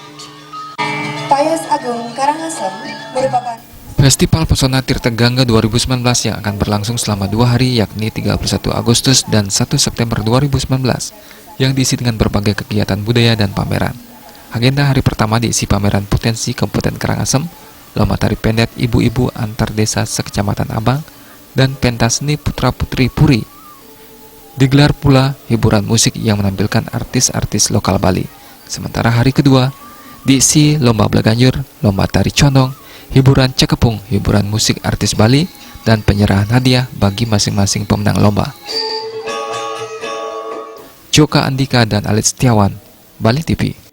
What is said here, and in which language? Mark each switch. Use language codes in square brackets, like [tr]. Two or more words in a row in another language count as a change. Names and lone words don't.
[id] Payas Agung Karangasem merupakan Festival Pesona Tirta Gangga 2019 yang akan berlangsung selama 2 hari yakni 31 Agustus dan 1 September 2019 yang diisi dengan berbagai kegiatan budaya dan pameran. Agenda hari pertama diisi pameran potensi Kabupaten Karangasem, lomba tari pendet ibu-ibu antar desa sekecamatan Abang, dan pentas seni putra-putri Puri. Digelar pula hiburan musik yang menampilkan artis-artis lokal Bali. Sementara hari kedua diisi lomba Blaganjur, lomba tari condong, hiburan cekepung, hiburan musik artis Bali, dan penyerahan hadiah bagi masing-masing pemenang lomba. Joka Andika dan Alit Setiawan, Bali TV.